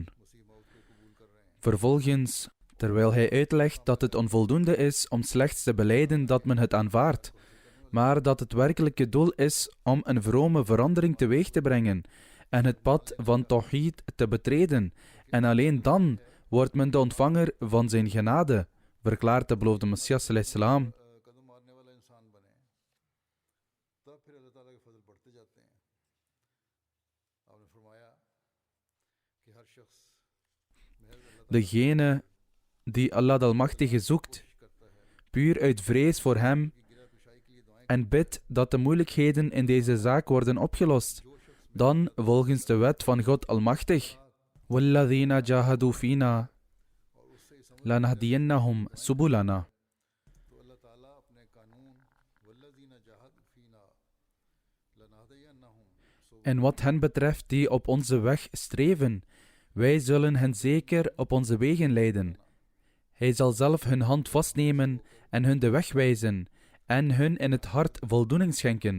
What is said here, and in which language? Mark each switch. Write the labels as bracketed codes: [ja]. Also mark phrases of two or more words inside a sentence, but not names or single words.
[nl] Vervolgens, terwijl hij uitlegt dat het onvoldoende is om slechts te belijden dat men het aanvaardt, maar dat het werkelijke doel is om een vrome verandering teweeg te brengen en het pad van Tawhid te betreden, en alleen dan wordt men de ontvanger van zijn genade, verklaart de beloofde Messias [ar] صلى الله عليه وسلم. [nl] Degene die Allah de Almachtige zoekt, puur uit vrees voor hem, en bidt dat de moeilijkheden in deze zaak worden opgelost, dan volgens de wet van God Almachtig: [ar] وَالَّذِينَ جَاهَدُوا فِينَا لَنَهْدِيَنَّهُمْ سُبُلَنَا. [nl] En wat hen betreft die op onze weg streven, wij zullen hen zeker op onze wegen leiden. Hij zal zelf hun hand vastnemen en hun de weg wijzen en hun in het hart voldoening schenken.